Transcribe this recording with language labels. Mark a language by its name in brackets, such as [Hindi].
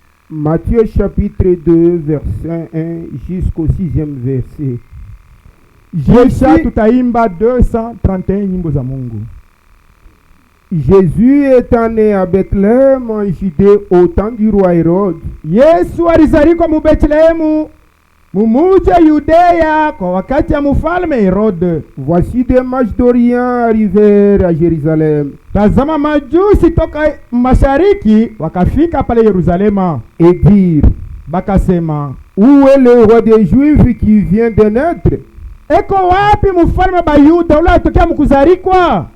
[French] Matthieu chapitre 2 verset 1 jusqu'au 6e verset. [Swahili] Kisha tutaimba 231 nyimbo za Mungu. [French] Jésus étant né à Bethléem en Judée au temps du roi Hérode. [Swahili] Yesu alizaliwa mu Bethlehemu mumuji wa Yudea kwa wakati ya mfalme Herode. [French] Voici des mages d'Orient arrivèrent à Jérusalem. [Swahili] Tazama majusi toka mashariki wakafika pale Yerusalema [French] et dirent, [Swahili] bakasema, [French] où est le roi des Juifs qui vient de naître? [Swahili] Eko wapi mfalme ba Yuda ule atokea mkuzarikwa?